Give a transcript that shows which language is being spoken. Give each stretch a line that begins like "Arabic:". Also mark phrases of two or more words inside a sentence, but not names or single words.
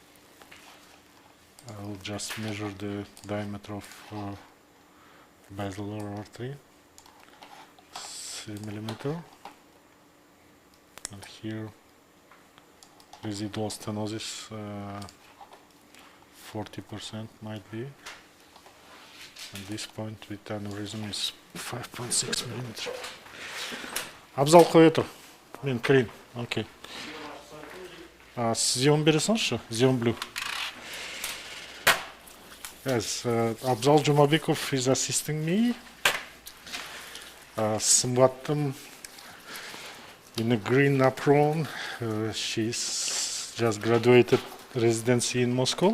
English: I'll just measure the diameter of basilar artery, 3 millimeter, and here residual stenosis, 40% might be, and this point with aneurysm is 5.6 millimeter.
Kazakh: Абзал қой отыр. Мен кірейін. Окей. Зион бере салшы, Зион Blue.
English: Yes, Abzal Jumabekov is assisting me. Somewhat in a green apron. She's just graduated residency in Moscow.